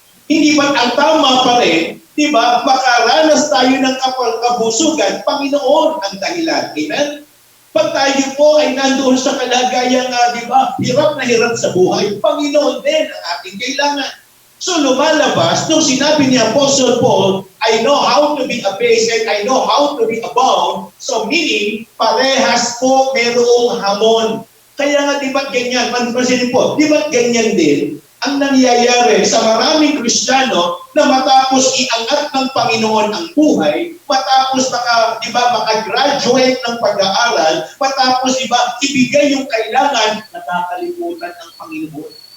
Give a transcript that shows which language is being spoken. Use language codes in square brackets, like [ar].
[tl] Hindi ba ang tama pa rin, diba, makaranas tayo ng kabusugan, Panginoon ang dahilan. Amen? Pag tayo po ay nandoon sa kalagayang, diba, hirap na hirap sa buhay, Panginoon din ang ating kailangan. [en] So [tl] lumalabas, nung sinabi ni [en] Apostle Paul, I know how to be abased and I know how to be abound. So meaning, [tl] parehas po merong hamon. Kaya nga, di ba ganyan? Pansin po, di ba ganyan din ang nangyayari sa maraming Kristiyano na matapos iangat ng Panginoon ang buhay, matapos makagraduate ng pag-aaral, matapos ibigay yung kailangan, nakakalimutan ng Panginoon.